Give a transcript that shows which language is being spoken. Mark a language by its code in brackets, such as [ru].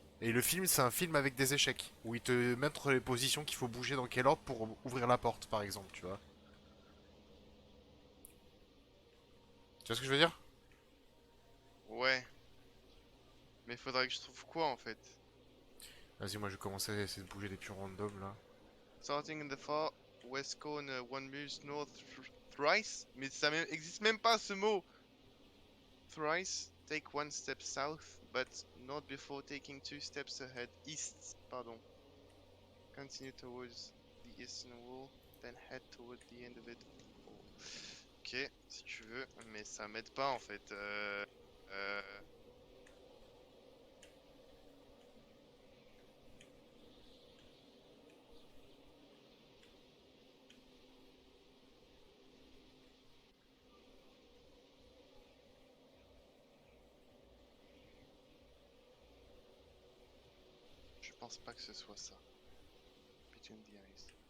[fr] Et le film, c'est un film avec des échecs. Où il te montre les positions qu'il faut bouger dans quel ordre pour ouvrir la porte, par exemple, tu vois. Tu vois ce que je veux dire? Ouais, mais faudrait que je trouve quoi en fait? Vas-y, moi je vais commencer à essayer de bouger des pions random là. [en] Starting in the far west corner, one moves north thrice? [fr] Mais existe même pas ce mot! [en] Thrice, take one step south, but not before taking two steps ahead. East, pardon. Continue towards the eastern wall, then head toward the end of it. Oh. [fr] Ok, si tu veux, mais ça m'aide pas en fait. Euh, je pense pas que ce soit ça. [en] Between the eyes.